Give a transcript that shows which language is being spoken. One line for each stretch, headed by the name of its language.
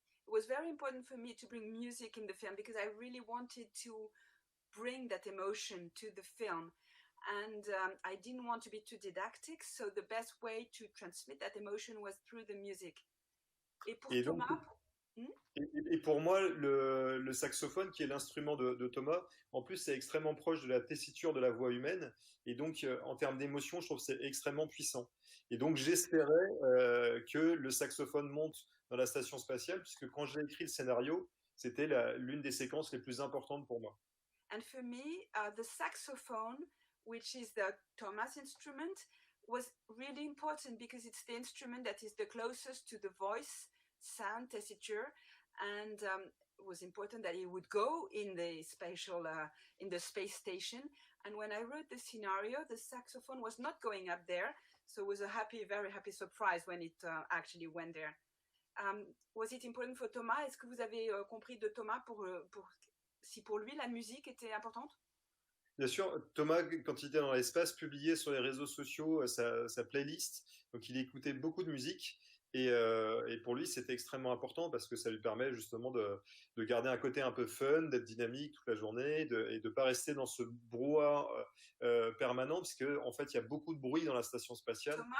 English: It was very important for me to bring music in the film because I really wanted to bring that emotion to the film. And I didn't want to be too didactic, so the best way to transmit that emotion was through the music.
French: Et pour Thomas, et pour moi, le saxophone, qui est l'instrument de Thomas, en plus, c'est extrêmement proche de la tessiture de la voix humaine. Et donc, en termes d'émotion, je trouve que c'est extrêmement puissant. Et donc, j'espérais que le saxophone monte dans la station spatiale, puisque quand j'ai écrit le scénario, c'était l'une des séquences les plus importantes pour moi.
English: And for me, the saxophone which is the Thomas instrument, was really important because it's the instrument that is the closest to the voice, sound, tessiture, and it was important that it would go in the in the space station. And when I wrote the scenario, the saxophone was not going up there, so it was a very happy surprise when it actually went there. Was it important for Thomas?
French: Est-ce que vous avez compris de Thomas si pour lui la musique était importante? Bien sûr, Thomas, quand il était dans l'espace, publiait sur les réseaux sociaux sa playlist. Donc, il écoutait beaucoup de musique. Et pour lui, c'était extrêmement important parce que ça lui permet justement de garder un côté un peu fun, d'être dynamique toute la journée et de pas rester dans ce brouhaha permanent, parce qu'en fait, il y a beaucoup de bruit dans la station spatiale.